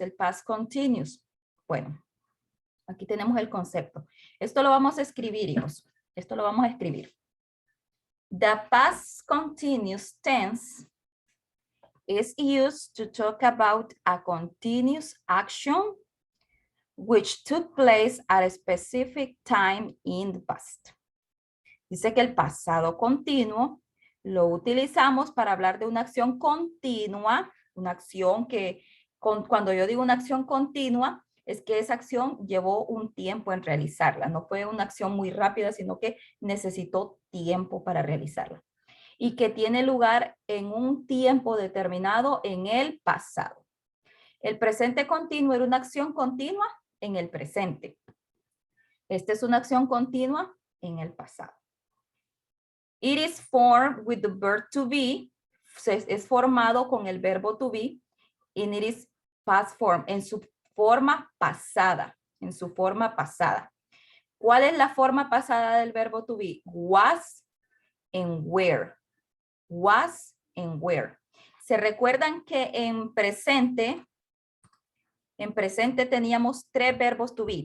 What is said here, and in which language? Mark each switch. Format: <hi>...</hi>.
<es>El past continuous. Bueno, aquí tenemos el concepto. Esto lo vamos a escribir, hijos. Esto lo vamos a escribir.</es> <en>The past continuous tense is used to talk about a continuous action which took place at a specific time in the past.</en> <es>Dice que el pasado continuo lo utilizamos para hablar de una acción continua, una acción que, cuando yo digo una acción continua, es que esa acción llevó un tiempo en realizarla. No fue una acción muy rápida, sino que necesitó tiempo para realizarla. Y que tiene lugar en un tiempo determinado en el pasado. El presente continuo era una acción continua en el presente. Esta es una acción continua en el pasado.</es> <en>It is formed with the verb to be.</en> <es>Es formado con el verbo to be.</es> <en>And it is past form.</en> <es>En su forma pasada. En su forma pasada. ¿Cuál es la forma pasada del verbo to be?</es> <en>Was and were. Was and were.</en> <es>¿Se recuerdan que en presente teníamos tres verbos to be?</es>